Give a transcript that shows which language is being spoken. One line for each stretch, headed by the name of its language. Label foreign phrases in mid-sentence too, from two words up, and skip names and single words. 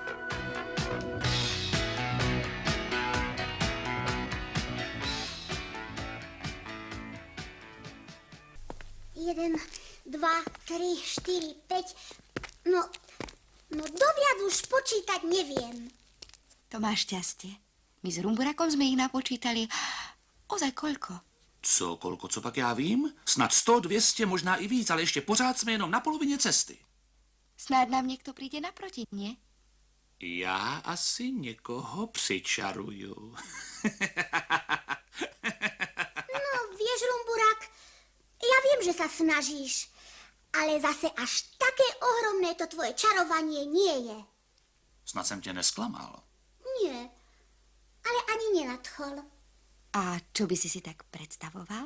Slovak: Jeden, dva, 3, 4, 5... No doviac už počítať neviem. To máš šťastie. My s Rumburakom sme ich napočítali. Ozaj koľko?
Czech: Co, kolko, co pak já vím? Snad 100, 200, možná i víc, ale ještě pořád jsme jenom na polovině cesty. Snáď nám někdo přijde naproti, nie? Já asi někoho přičaruju.
Slovak: No, vieš, Rumburak, ja viem, že sa snažíš, ale zase až také ohromné to tvoje čarovanie nie je.
Czech: Snad jsem tě nesklamal.
Slovak: Nie, ale ani nenadchol. A čo by si tak predstavoval?